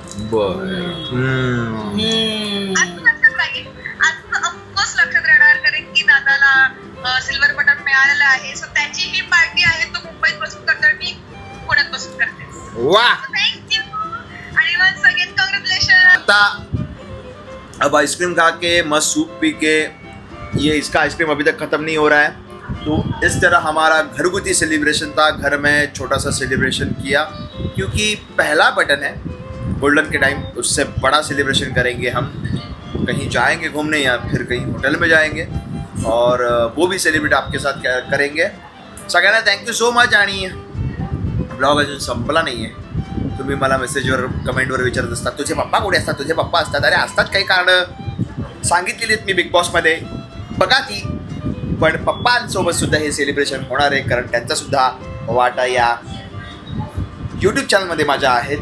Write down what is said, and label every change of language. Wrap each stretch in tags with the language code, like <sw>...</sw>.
<mr>बर. आज लक्षात राहील. आज ऑफकोर्स लक्षात राहणार, कारण की दादाला सिल्वर बटन मिळालेलं आहे. सो त्याची ही पार्टी आहे. तो मुंबईत बसून करतो, मी पुण्यात बसून करते. वाह थँक्यू आणि मग सगळ्यात कॉंग्रॅच्युलेशन.</mr> <hi>आता अब आइसक्रीम खा के मस्त सूप पी के ये इसका आइसक्रीम अभी तक ख़त्म नहीं हो रहा है. तो इस तरह हमारा घरगुती सेलिब्रेशन था. घर में छोटा सा सेलिब्रेशन किया क्योंकि पहला बटन है गोल्डन के टाइम. उससे बड़ा सेलिब्रेशन करेंगे हम. कहीं जाएंगे घूमने या फिर कहीं होटल में जाएंगे और वो भी सेलिब्रेट आपके साथ करेंगे.</hi> <mr>सगळ्यांना थँक्यू सो मच. आणि ब्लॉग अजून संपला नाही आहे. तुम्ही मला मेसेजवर कमेंटवर विचारत असतात तुझे पप्पा कुठे असतात, तुझे पप्पा असतात. अरे असतात, काही कारणं सांगितलेली आहेत मी बिग बॉसमध्ये, बघा ती. पण पप्पांसोबत सुद्धा हे सेलिब्रेशन होणार आहे, कारण त्यांचासुद्धा वाटा या यूट्यूब चॅनलमध्ये माझ्या आहे.</mr>